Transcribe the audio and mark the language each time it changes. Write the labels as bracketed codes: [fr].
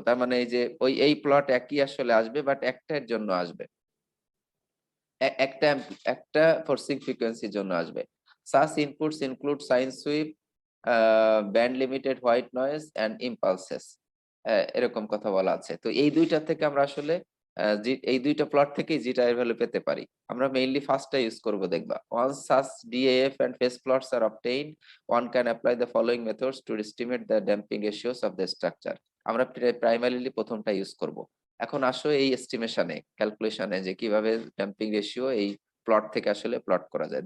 [bn] তার মানে এই যে এই প্লট একই আসলে আসবে, বাট একটার জন্য আসবে, একটা ফোর্সিং ফ্রিকোয়েন্সির জন্য আসবে। [en] Such inputs include sine sweep, band limited white noise and impulses। [bn] এরকম কথা বলা আছে। তো এই দুইটা থেকে আমরা আসলে এই দুইটা প্লট থেকে জিটা এর ভ্যালু পেতে পারি। আমরা মেইনলি ফার্স্টটা ইউজ করব দেখবা। [en] Once such DAF and phase plots are obtained, one can apply the following methods to estimate the damping ratios of the structure। [bn] আমরা প্রাইমারিলি প্রথমটা ইউজ করব। এখন আসো এই এস্টিমেশনে, ক্যালকুলেশনে, যে কিভাবে ড্যাম্পিং রেশিও এই প্লট থেকে আসলে প্লট করা যায়।